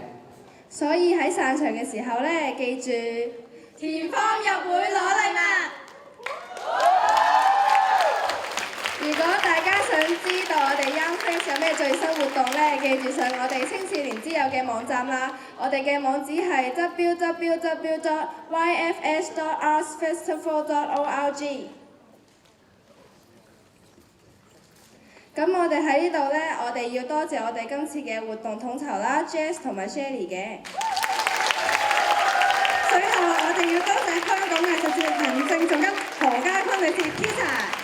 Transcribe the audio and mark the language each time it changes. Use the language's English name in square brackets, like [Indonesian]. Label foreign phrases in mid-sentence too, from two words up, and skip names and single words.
[Cantonese] 所以喺散場嘅時候咧，記住填 form 入會攞禮物。如果大家想知道我哋 [English] Young Friends [Cantonese] 有咩最新活動咧，記住上我哋青少年之友嘅網站啦。我哋嘅網址係 www.yfs.artsfestival.org。咁我哋喺呢度咧，我哋要多謝我哋今次嘅活動統籌啦 ，Jazz 同埋 Shelly 嘅。最後我哋要多謝香港藝術節行政總監何家坤女士 Tita。